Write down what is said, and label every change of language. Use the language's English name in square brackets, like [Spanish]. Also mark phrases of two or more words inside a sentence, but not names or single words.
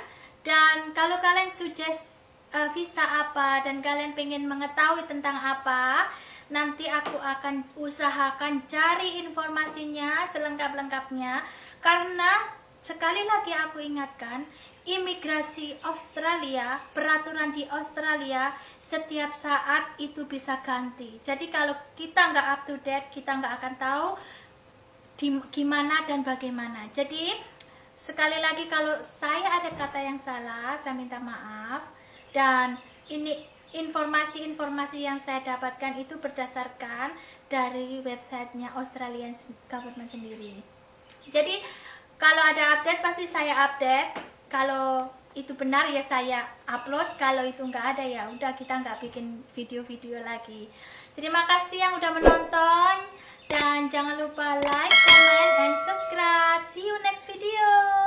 [Indonesian] Dan kalau kalian suggest visa apa dan kalian pengen mengetahui tentang apa, nanti aku akan usahakan cari informasinya selengkap-lengkapnya. Karena sekali lagi aku ingatkan, imigrasi Australia, peraturan di Australia setiap saat itu bisa ganti. Jadi kalau kita nggak [English] up to date, [Indonesian] kita nggak akan tahu gimana dan bagaimana. Jadi sekali lagi kalau saya ada kata yang salah, saya minta maaf. Dan ini informasi-informasi yang saya dapatkan itu berdasarkan dari websitenya Australian Government sendiri. Jadi kalau ada update pasti saya update. Kalau itu benar ya saya upload. Kalau itu nggak ada ya udah, kita nggak bikin video-video lagi. Terima kasih yang udah menonton dan jangan lupa [English] like, comment, and subscribe. See you next video.